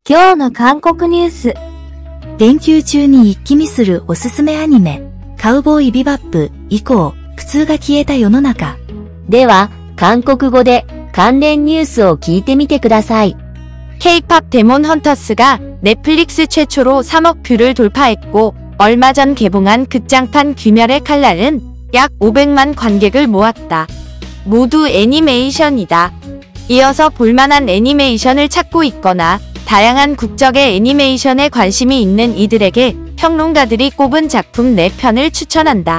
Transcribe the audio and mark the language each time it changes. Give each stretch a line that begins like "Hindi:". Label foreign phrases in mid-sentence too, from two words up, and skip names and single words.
Japanese: 今日の韓国ニュース。連休中に一気見するおすすめアニメ、カウボーイビバップ以降、苦痛が消えた世の中。では、韓国語で関連ニュースを聞いてみてください。
Korean: K-POP 데몬 헌터스가 넷플릭스 최초로 3억 뷰를 돌파했고, 얼마 전 개봉한 극장판 귀멸의 칼날은 약 500만 관객을 모았다. 모두 애니메이션이다. 이어서 볼만한 애니메이션을 찾고 있거나 다양한 국적의 애니메이션에 관심이 있는 이들에게 평론가들이 꼽은 작품 4편을 추천한다.